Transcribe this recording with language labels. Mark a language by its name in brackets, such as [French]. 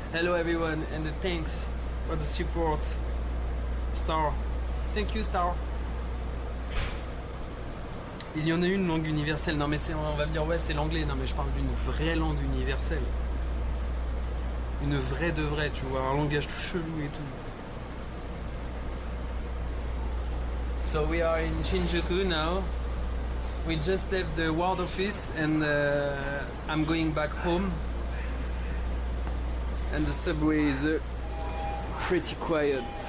[English] Hello everyone, and thanks for the support. Star, thank you Star. [French] Il y en a une langue universelle. Non mais on va me dire ouais c'est l'anglais. Non mais je parle d'une vraie langue universelle. Une vraie de vraie, tu vois, un langage tout chelou et tout. [English] So we are in Shinjuku now. We just left the ward office and I'm going back home. And the subway is pretty quiet.